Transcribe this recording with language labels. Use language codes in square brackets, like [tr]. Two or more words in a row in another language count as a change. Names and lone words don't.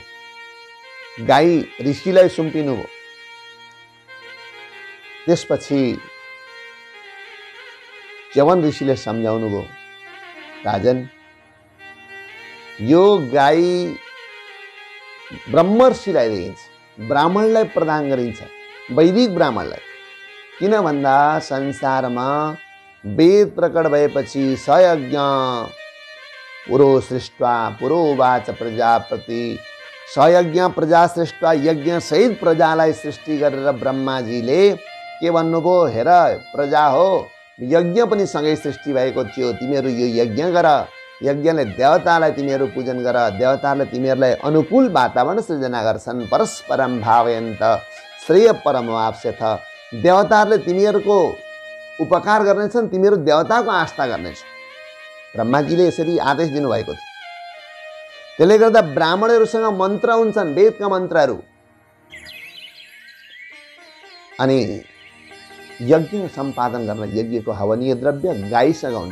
[ne] गाई ऋषिलाई सुम्पिनु भयो। त्यसपछि च्यवन ऋषिले सम्झाउनु भयो, राजन, यो गाई ब्रह्मर्षिलाई दिइन्छ, ब्राह्मणलाई प्रदान गरिन्छ, वैदिक ब्राह्मणलाई। किन भन्दा संसारमा वेद प्रकट भएपछि [sa] सयज्ञ पुरो सृष्ट्वा पुरोवाच प्रजापति, सयज्ञ प्रजा सृष्ट्वा [ne] यज्ञ सहित प्रजालाई सृष्टि गरेर ब्रह्माजीले के भन्नुभयो, हेर प्रजा हो, यज्ञ पनि सँगै सृष्टि भएको थियो, तिमीहरू यो यज्ञ गर, यज्ञले देवतालाई तिमीहरू पूजन गर, देवताले तिमीहरूलाई अनुकूल वातावरण सृजना गर्छन्। [sa] परस्परम भावयन्त श्रेय परमवाप्स्यथ, [ne] देवताहरूले तिमीहरूको उपकार गर्नेछन्, तिमीहरू देवताको आस्था गर्नेछौ। ब्रह्माजीले यसरी आदेश दिनुभएको थियो। त्यसले गर्दा ब्राह्मणहरूसँग मन्त्र हुन्छन्, वेदका मन्त्रहरू, अनि यज्ञ सम्पादन गर्न यज्ञको हवनीय द्रव्य गाईसँग हुन्छ।